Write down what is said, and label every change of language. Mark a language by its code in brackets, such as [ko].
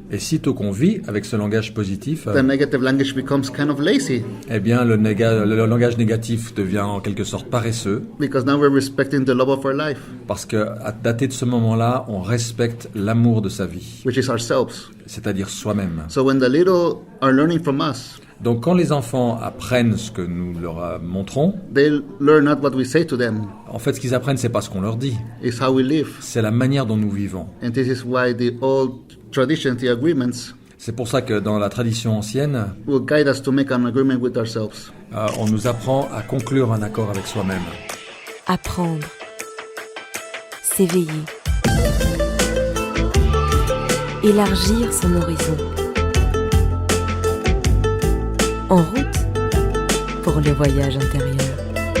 [fr] Et sitôt qu'on vit avec ce langage positif, [en] the negative language becomes kind of lazy [fr] eh bien, le langage négatif devient en quelque sorte paresseux. [en] because now we're respecting the love of our life, [fr] Parce qu'à dater de ce moment-là, on respecte l'amour de sa vie, [en] which is ourselves. [fr] c'est-à-dire soi-même. [en] So when the little are learning from us, [fr] Donc quand les enfants apprennent ce que nous leur montrons, [en] they learn not what we say to them, [fr] en fait ce qu'ils apprennent c'est pas ce qu'on leur dit, [en] it's how we live. [fr] c'est la manière dont nous vivons. [en] And this is why the old traditions, the agreements, [fr] C'est pour ça que dans la tradition ancienne, [en] will guide us to make an agreement with ourselves. [fr] on nous apprend à conclure un accord avec soi-même. Apprendre. S'éveiller. Élargir son horizon. En route pour le voyage intérieur.